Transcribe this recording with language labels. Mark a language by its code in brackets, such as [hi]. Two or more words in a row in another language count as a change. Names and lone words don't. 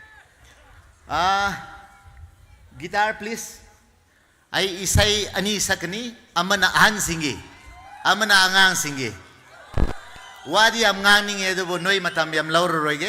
[en] Guitar, please. [mni] Ay isay ani sakani amana ahan singi. Amana angang singi. Wadi am ngang edo bo noi matam yam lauro roige.